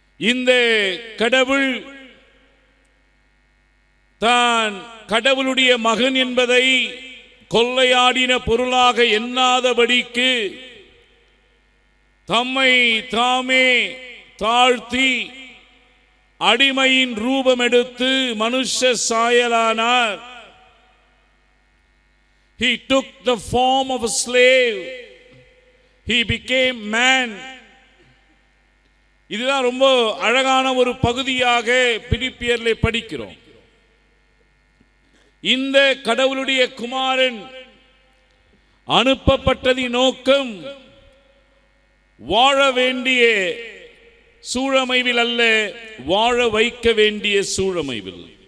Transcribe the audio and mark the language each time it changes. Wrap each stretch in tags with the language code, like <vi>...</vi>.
<ta>இந்த கடவுள் தான் கடவுளுடைய மகன் என்பதை கொள்ளையாடின பொருளாக எண்ணாதபடிக்கு தம்மை தாமே தாழ்த்தி அடிமையின் ரூபம் எடுத்து மனுஷ சாயலானார்.</ta> <en>He took the form of a slave. He became man.</en> <ta>இதுதான் ரொம்ப அழகான ஒரு பகுதியாக பிலிப்பியர்ல படிக்கிறோம். இந்த கடவுளுடைய குமாரன் அனுப்பப்பட்டதின் நோக்கம் வாழ வேண்டிய சூழமைவில் அல்ல, வாழ வைக்க வேண்டிய சூழமைவில்.</ta>